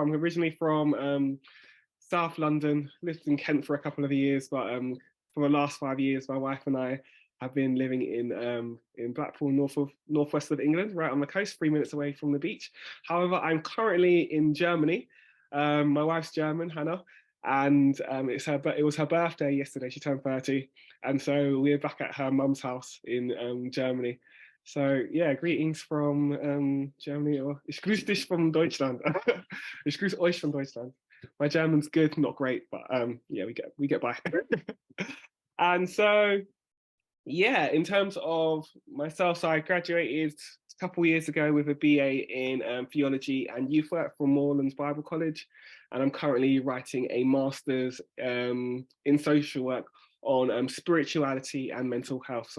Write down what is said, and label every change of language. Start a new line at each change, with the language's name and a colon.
English: I'm originally from South London, lived in Kent for a couple of years, but for the last 5 years, my wife and I have been living in Blackpool, northwest of England, right on the coast, 3 minutes away from the beach. However, I'm currently in Germany. My wife's German, Hannah, and it was her birthday yesterday. She turned 30, and so we're back at her mum's house in Germany. So yeah, greetings from Germany, or
German: ich grüße dich von Deutschland. Ich grüße euch von Deutschland.
English: My German's good, not great, but yeah, we get by. And so yeah, in terms of myself, so I graduated a couple of years ago with a BA in theology and youth work from Moorlands Bible College, and I'm currently writing a master's in social work on spirituality and mental health.